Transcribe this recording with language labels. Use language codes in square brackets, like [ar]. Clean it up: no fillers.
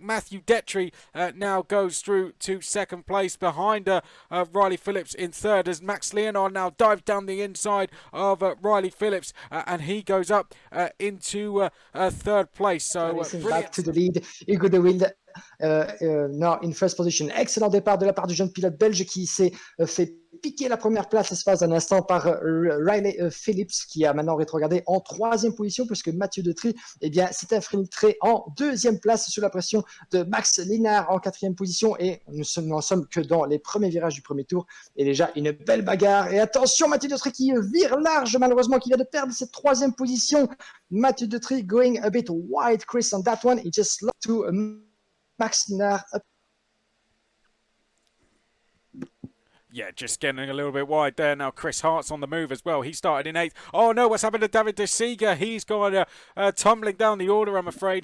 [en] Mathieu Detry now goes through to second place behind Riley Phillips in third, as Max Leonard now dives down the inside of Riley Phillips, and he goes up into third place. So back to the lead, Ugo De Wild now in first position. [fr] Excellent départ de la part du jeune pilote belge qui s'est fait piquer la première place l'espace d'un instant par Riley Phillips, qui a maintenant rétrogradé en troisième position, puisque Mathieu Detry s'est infiltré en deuxième place sous la pression de Max Linard en quatrième position, et nous n'en sommes que dans les premiers virages du premier tour, et déjà une belle bagarre. Et attention, Mathieu Detry qui vire large, malheureusement, qui vient de perdre cette troisième position. [en] Mathieu Detry going a bit wide, Chris, on that one. He just lost to Max Linard. Yeah, just getting a little bit wide there. Now Chris Hart's on the move as well. He started in 8th. Oh no, what's happened to David De Seeger? He's gone tumbling down the order, I'm afraid.